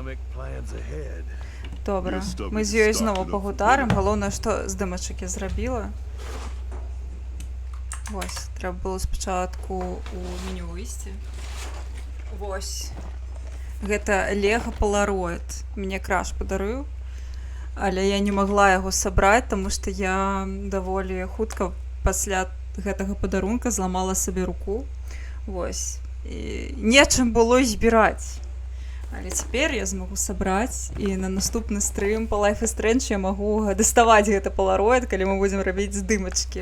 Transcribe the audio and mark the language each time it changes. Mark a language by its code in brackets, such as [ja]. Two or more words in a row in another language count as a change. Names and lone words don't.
[uk] Добре, ми з ёю знову погутарим. Головне, що здимочок я зробила. Ось, треба було спочатку у меню вийти. Ось. [be] Гэта Лего Polaroid. [uk] Мне краш подарив. [be] Але я не могла яго сабраць, таму што я даволі хутка пасля гэтага падарунка зламала сабе руку. Вось. І нечым было збіраць. Але цяпер я змагу сабраць, і на наступны стрым па Life is Strange я магу даставаць гэта Polaroid, калі мы будзем рабіць здымачкі.